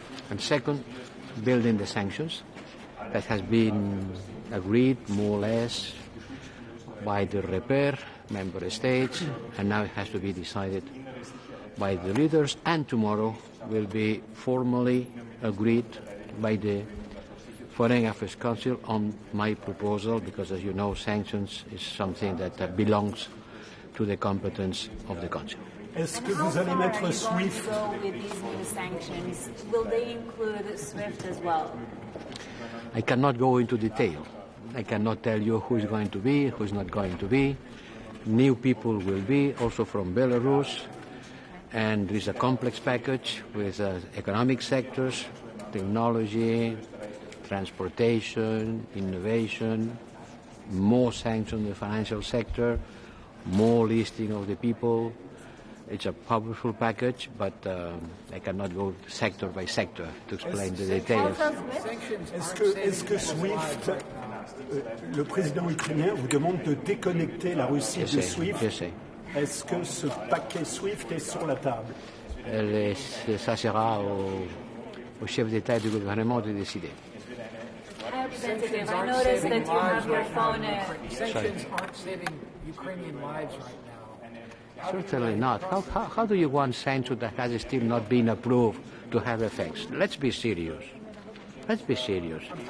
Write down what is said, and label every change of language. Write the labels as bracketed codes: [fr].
[en] And second, building the sanctions that has been agreed more or less by the EUROPEA member states, and now it has to be decided by the leaders, and tomorrow will be formally agreed by the Foreign Affairs Council on my proposal, because as you know, sanctions is something that belongs to the competence of the Council. [fr] Est-ce que vous allez mettre SWIFT? [en] With these new sanctions, will they include SWIFT as well? I cannot go into detail. I cannot tell you who is going to be, who is not going to be. New people will be, also from Belarus, and there is a complex package with economic sectors, technology, transportation, innovation, more sanctions in the financial sector, more listing of the people. It's a powerful package, but I cannot go sector by sector to explain the details. [fr] Est-ce que SWIFT, le président ukrainien vous demande de déconnecter la Russie de SWIFT? Est-ce que ce paquet SWIFT est sur la table? Ça sera au chef d'État et du gouvernement de décider. [en] Representative, I noticed that you have your phone. Sanctions aren't saving Ukrainian lives right now. Certainly not. How do you want sanctions that has still not been approved to have effects? Let's be serious. Let's be serious.